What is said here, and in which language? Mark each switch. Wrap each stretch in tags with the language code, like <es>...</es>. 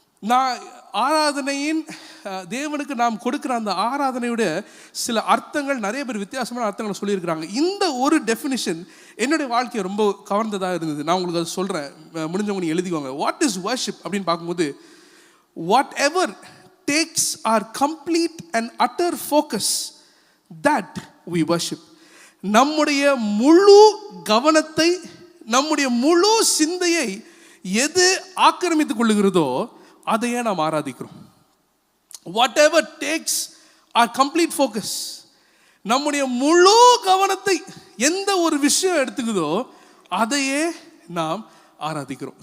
<ta>நான் ஆராதனையின் தேவனுக்கு நாம் கொடுக்குற அந்த ஆராதனையுடைய சில அர்த்தங்கள், நிறைய பேர் வித்தியாசமான அர்த்தங்களை சொல்லியிருக்கிறாங்க. இந்த ஒரு டெஃபினிஷன் என்னுடைய வாழ்க்கையை ரொம்ப கவர்ந்ததாக இருந்தது. நான் உங்களுக்கு அதை சொல்கிறேன், முடிஞ்சவங்க நீங்கள் எழுதிக்கோங்க.</ta> <en>what is worship</en> <ta>அப்படின்னு பார்க்கும்போது,</ta> <en>Whatever takes our complete and utter focus, that we worship.</en> <ta>நம்முடைய முழு கவனத்தை, நம்முடைய முழு சிந்தையை எது ஆக்கிரமித்துக் கொள்ளுகிறதோ அதையே நாம் ஆராதிக்கிறோம்.</ta> <en>whatever takes our complete focus,</en> <ta>நம்முடைய முழு கவனத்தை எந்த ஒரு விஷயம் எடுத்துக்குதோ அதையே நாம் ஆராதிக்கிறோம்.</ta>